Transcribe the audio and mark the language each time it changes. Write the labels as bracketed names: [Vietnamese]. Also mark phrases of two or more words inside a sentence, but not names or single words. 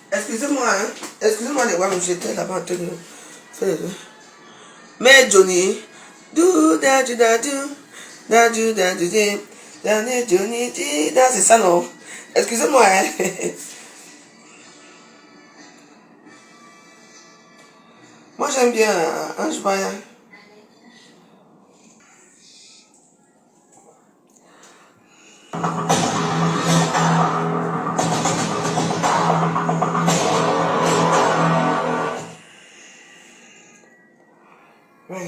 [French] excusez-moi, hein. Excusez-moi les voir, j'étais là-bas en train de faire. Mais Johnny, do da do da do, da do da do da da Johnny, c'est ça non? Excusez-moi, hein. Moi j'aime bien Ange Baya. Ouais.